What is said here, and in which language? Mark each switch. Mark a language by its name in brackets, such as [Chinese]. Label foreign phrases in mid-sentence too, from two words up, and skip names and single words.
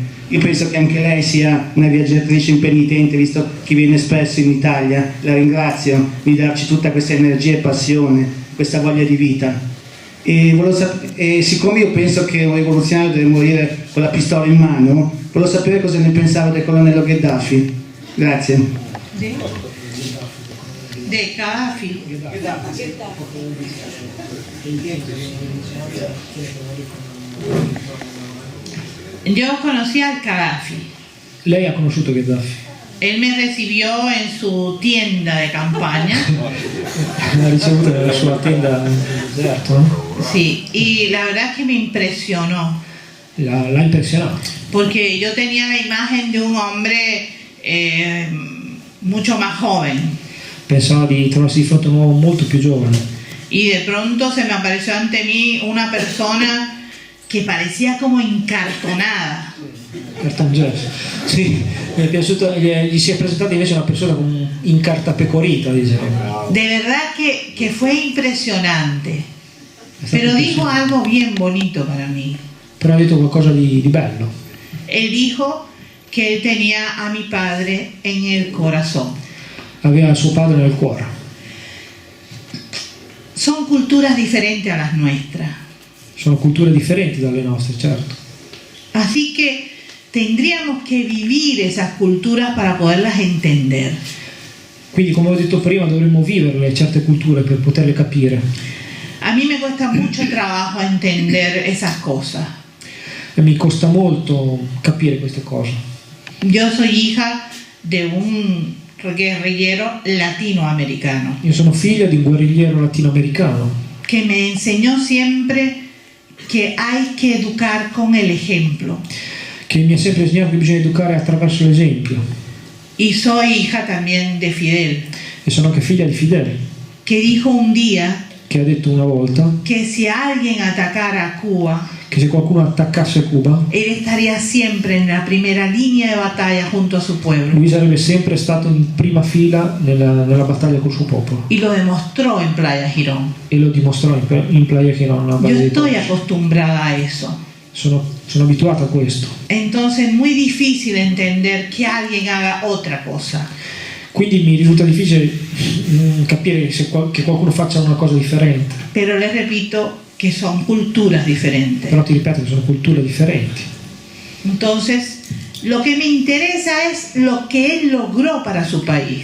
[Italian] Io penso che anche lei sia una viaggiatrice impenitente, visto che viene spesso in Italia. La ringrazio di darci tutta questa energia e passione, questa voglia di vita. E siccome io penso che un rivoluzionario deve morire con la pistola in mano, volevo sapere cosa ne pensava del colonnello Gheddafi. Grazie. [Spanish] De Gaddafi. Yo conocí al Gaddafi. [Italian] Lei ha conosciuto Gheddafi? [Spanish] Él me recibió en su tienda de campaña. [Italian] L'ha ricevuta nella sua tenda nel deserto, no? [Spanish] Sí, y la verdad es que me impresionó. [Italian] L'ha impressionato. [Spanish] Porque yo tenía la imagen de un hombre mucho más joven. [Italian] Pensava di trovarsi di fronte a un uomo molto più giovane. [Spanish] Y de pronto se me apareció ante mí una persona que parecía como encartonada. [Italian] Cartangesso. Sì, mi è piaciuto, gli si è presentata invece una persona incartapecorita, diciamo. [Spanish] De verdad que fue impresionante. Pero dijo algo bien bonito para mí. [Italian] Però ha detto qualcosa di bello. [Spanish] Él dijo que él tenía a mi padre en el corazón. [Italian] Aveva suo padre nel cuore. [Spanish] Son culturas diferentes a las nuestras. [Italian] Sono culture differenti dalle nostre, certo. [Spanish] Así que tendríamos que vivir esas culturas para poderlas entender. [Italian] Quindi, come ho detto prima, dovremmo viverle certe culture per poterle capire. [Spanish] A mí me cuesta mucho trabajo entender esas cosas. [Italian] E mi costa molto capire queste cose. [Spanish] Yo soy hija de un guerrillero latinoamericano [Italian] Io sono figlia di un guerrigliero latinoamericano [Spanish] que me enseñó siempre que hay que educar con el ejemplo. [Italian] che mi ha sempre insegnato che bisogna educare attraverso l'esempio. [Spanish] Y soy hija también de Fidel, [Italian] E sono anche figlia di Fidel, [Spanish] que dijo un día [Italian] che ha detto una volta [Spanish] que si alguien atacara a Cuba, [Italian] che se qualcuno attaccasse Cuba, [Spanish] él estaría siempre en la primera línea de batalla junto a su pueblo. [Italian] lui sarebbe sempre stato in prima fila nella battaglia col suo popolo. [Spanish] Y lo demostró en Playa Girón. [Italian] E lo dimostrò in Playa Girón, una [Spanish] Yo [Italian] valle di [Spanish] estoy Torres. acostumbrada a eso. [Italian] Sono abituato a questo. [Spanish] Entonces es muy difícil entender que alguien haga otra cosa. [Italian] Quindi mi risulta difficile capire che qualcuno faccia una cosa differente. [Spanish] Pero les repito que son culturas diferentes. [Italian] Però ti ripeto che sono culture differenti. [Spanish] Entonces, lo que me interesa es lo que él logró para su país.